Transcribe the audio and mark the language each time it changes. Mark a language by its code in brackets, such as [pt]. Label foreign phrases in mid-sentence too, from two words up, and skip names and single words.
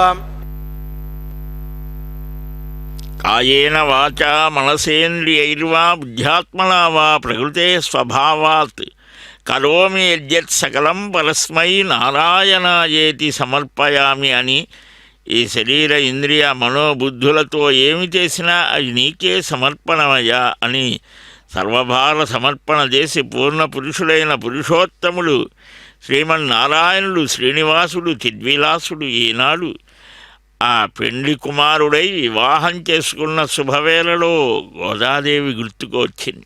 [sa] कायेन वाचा मनसेन्द्रियैर्वा बुद्ध्यात्मना वा प्रकृते स्वभावात् करोमि यद्यत् सकलं परस्मै నారాయణాయేతి సమర్పయామి [te] అని ఈ శరీర ఇంద్రియ మనోబుద్ధులతో ఏమి చేసినా అది నీకే సమర్పణమయ్యా అని సర్వభార సమర్పణ చేసి పూర్ణ పురుషుడైన పురుషోత్తముడు శ్రీమన్నారాయణుడు శ్రీనివాసుడు చిద్విలాసుడు ఈనాడు ఆ పెండ్లి కుమారుడై వివాహం చేసుకున్న శుభవేళలో గోదాదేవి గుర్తుకు వచ్చింది.